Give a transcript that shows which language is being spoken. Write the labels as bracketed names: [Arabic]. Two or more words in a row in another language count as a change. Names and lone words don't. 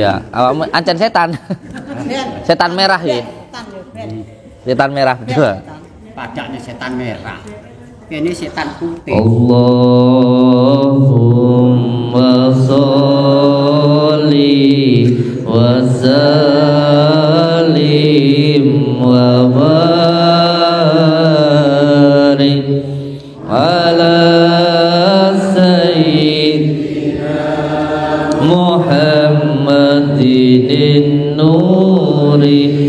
[Javanese] Iya, awakmu ancen setan. Setan merah ya. Setan merah berdua. Padaknya setan merah. Kene setan putih. [Arabic] اللهم صل وسلم وبارك على سيدنا محمد نور